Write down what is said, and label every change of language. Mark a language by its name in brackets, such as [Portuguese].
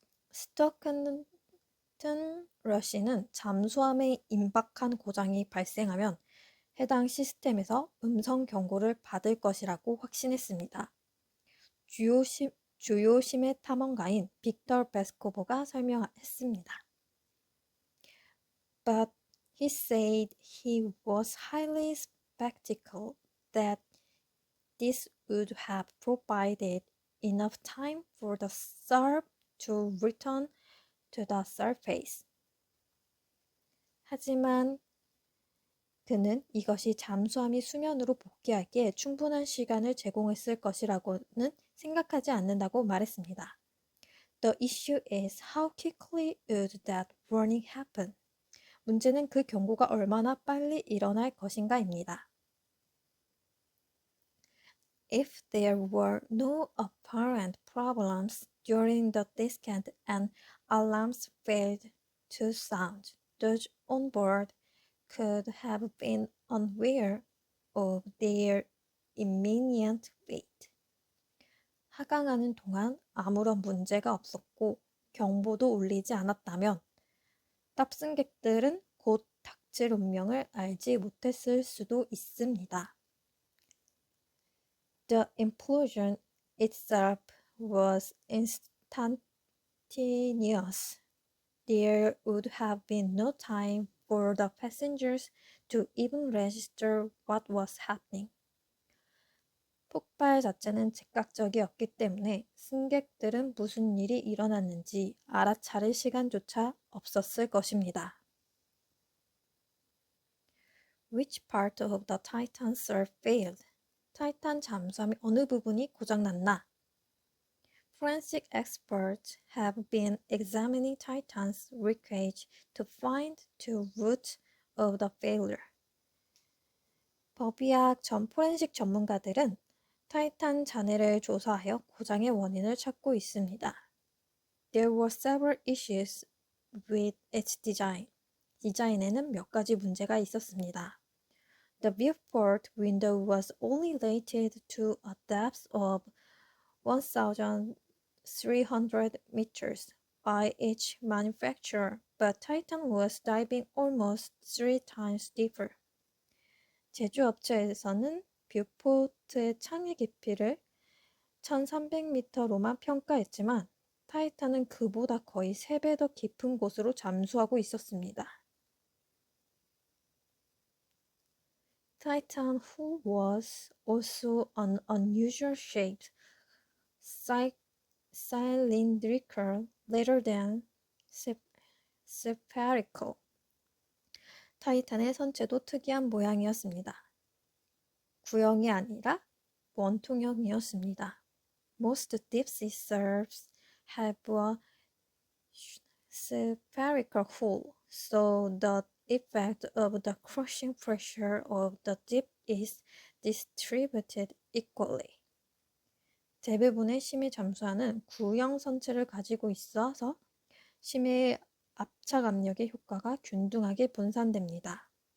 [Korean] 스토큰튼 러시는 잠수함에 임박한 고장이 발생하면 해당 시스템에서 음성 경고를 받을 것이라고 확신했습니다. 주요 심해 탐험가인 빅터 베스코버가 설명했습니다. [English] But he said he was highly skeptical that this would have provided enough time for the SARB to return to the surface. [Korean] 하지만 그는 이것이 잠수함이 수면으로 복귀하기에 충분한 시간을 제공했을 것이라고는 생각하지 않는다고 말했습니다. [English] The issue is how quickly would that warning happen? [Korean] 문제는 그 경고가 얼마나 빨리 일어날 것인가입니다. [English] If there were no apparent problems during the descent and alarms failed to sound, those on board could have been unaware of their imminent fate. [Korean] 하강하는 동안 아무런 문제가 없었고 경보도 울리지 않았다면 탑승객들은 곧 닥칠 운명을 알지 못했을 수도 있습니다. [English] The implosion itself was instantaneous. There would have been no time for the passengers to even register what was happening. [Korean] 폭발 자체는 즉각적이었기 때문에 승객들은 무슨 일이 일어났는지 알아차릴 시간조차 없었을 것입니다. [English] Which part of the Titan serve failed? [Korean] 타이탄 잠수함의 어느 부분이 고장났나? [English] Forensic experts have been examining Titan's wreckage to find the root of the failure. [Korean] 법의학 전 포렌식 전문가들은 타이탄 잔해를 조사하여 고장의 원인을 찾고 있습니다. [English] There were several issues with its design. [Korean] 디자인에는 몇 가지 문제가 있었습니다. [English] The viewport window was only rated to a depth of 1,300 meters by each manufacturer, but Titan was diving almost 3 times deeper. [Korean] 제조업체에서는 뷰포트의 창의 깊이를 1,300m로만 평가했지만 타이탄은 그보다 거의 3배 더 깊은 곳으로 잠수하고 있었습니다. [English] Titan hull was also an unusual shaped, cylindrical rather than spherical. [Korean] 타이탄의 선체도 특이한 모양이었습니다. 구형이 아니라 원통형이었습니다. [English] Most deep-sea surfs have a spherical hull, so the effect of the crushing pressure of the deep is distributed equally. [Korean] 대부분의 심해 잠수함은 구형 선체를 가지고 있어서 심해의 압착 압력의 효과가 균등하게 분산됩니다.